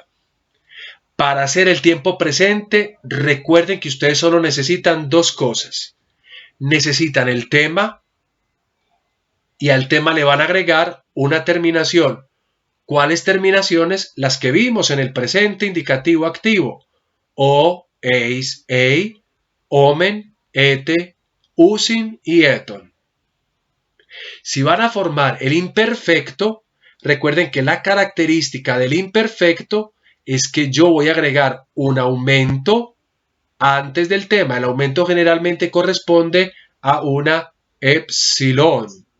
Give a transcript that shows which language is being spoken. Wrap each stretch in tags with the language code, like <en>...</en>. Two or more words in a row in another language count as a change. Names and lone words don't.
<es>Para hacer el tiempo presente, recuerden que ustedes solo necesitan dos cosas. Necesitan el tema y al tema le van a agregar una terminación. ¿Cuáles terminaciones? Las que vimos en el presente indicativo activo.</es> <el>O, εις, ει, ομεν, ετε, ουσιν y eton.</el> <es>Si van a formar el imperfecto, recuerden que la característica del imperfecto es que yo voy a agregar un aumento antes del tema. El aumento generalmente corresponde a una epsilon.</es>